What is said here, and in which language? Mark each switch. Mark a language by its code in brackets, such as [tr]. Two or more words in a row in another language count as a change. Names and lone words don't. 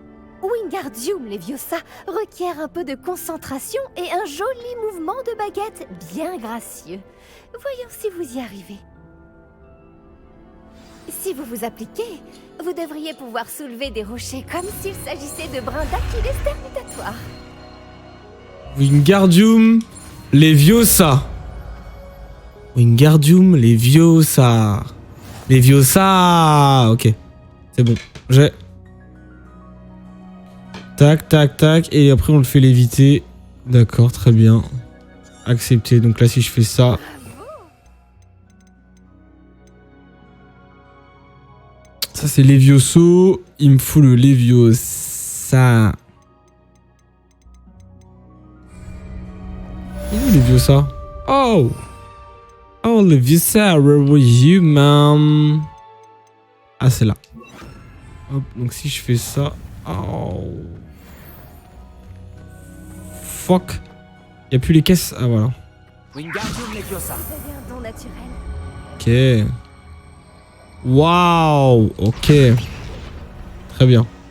[fr] Wingardium Leviosa requiert un peu de concentration et un joli mouvement de baguette bien gracieux. Voyons si vous y arrivez. Si vous vous appliquez, vous devriez pouvoir soulever des rochers comme s'il s'agissait de brins d'Achilles terminatoires. Wingardium Leviosa. Wingardium Leviosa. Leviosa. Ok. C'est bon. J'ai... Tac, tac, tac. Et après, on le fait léviter. D'accord, très bien. Accepté. Donc là, si je fais ça... Ça, c'est Levioso. Il me faut le Leviosa. Il est où Leviosa? Oh! Oh, Leviosa, [en] where were you, man? [fr] Ah, c'est là. Hop, donc si je fais ça... Oh... Fuck. Il n'y a plus les caisses. Ah, voilà. Wingardium Leviosa. Vous avez un don naturel. Ok. Waouh. Ok. Très bien.